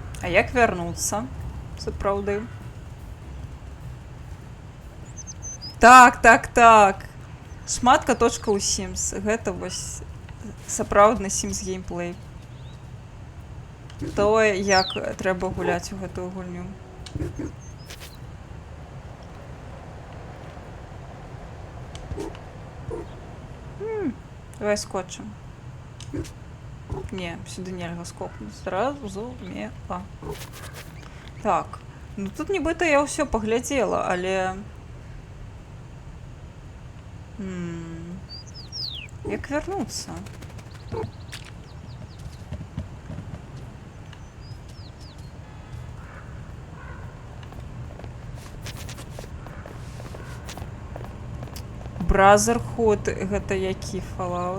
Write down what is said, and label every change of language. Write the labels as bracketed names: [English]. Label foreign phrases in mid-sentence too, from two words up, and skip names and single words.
[Belarusian] як вярнуцца? Сапраўды. Так. Шмат каточкаў у Sims. Гэта вось сапраўдны Sims геймплей. Тое, як трэба гуляць у гэтую гульню. Давай скотчем. [Ukrainian] Не, сюди нельга скопнуть. Зразумела. [Belarusian] Так. Ну тут нібыта я ўсё паглядзела, але... Як вярнуцца? Brotherhood, гэта які Fallout?